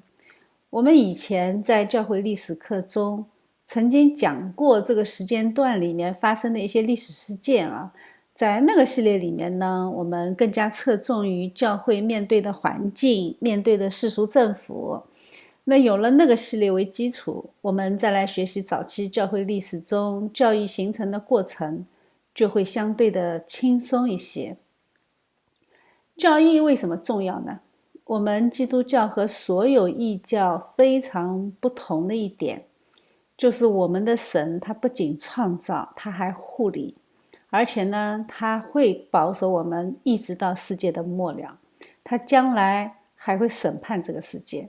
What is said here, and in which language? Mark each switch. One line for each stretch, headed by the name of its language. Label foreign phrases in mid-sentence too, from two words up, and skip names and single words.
Chinese: 我們以前在教會歷史課中曾經講過這個時間段裡面發生的一些歷史事件啊，在那個系列裡面呢，我們更加側重於教會面對的環境，面對的世俗政府。那有了那個系列為基礎，我們再來學習早期教會歷史中教義形成的過程，就會相對的輕鬆一些。教義為什麼重要呢？我們基督教和所有異教非常不同的一點，就是我們的神他不僅創造，他還護理，而且呢，他會保守我們一直到世界的末了，他將來還會審判這個世界。